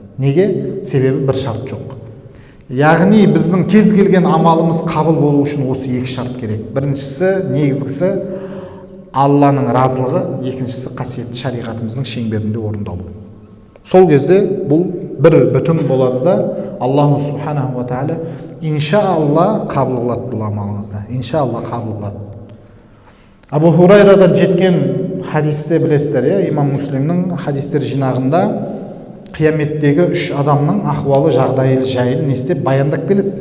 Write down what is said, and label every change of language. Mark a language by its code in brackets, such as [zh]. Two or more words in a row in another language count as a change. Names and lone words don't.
[kk] Неге? Себебі бір шарт жоқ. Яғни біздің кез келген амалымыз қабыл болу үшін осы екі шарт керек. Біріншісі, негізгісі Алланың разылығы, екіншісі қасиетті шариғатымыздың шеңберінде орындалу. Сол кезде бұл бір бүтін болады да, [ar] الله سبحانه وتعالى [kk] иншаалла қабыл қылады бұл амалыңызды. Иншаалла қабыл қылады. Абу Хурайрадан жеткен хадисте білесіздер, имам Муслимнің хадистер жинағында қияметтегі үш адамның ахуалы, жағдайы жайын нестеп баяндап келеді.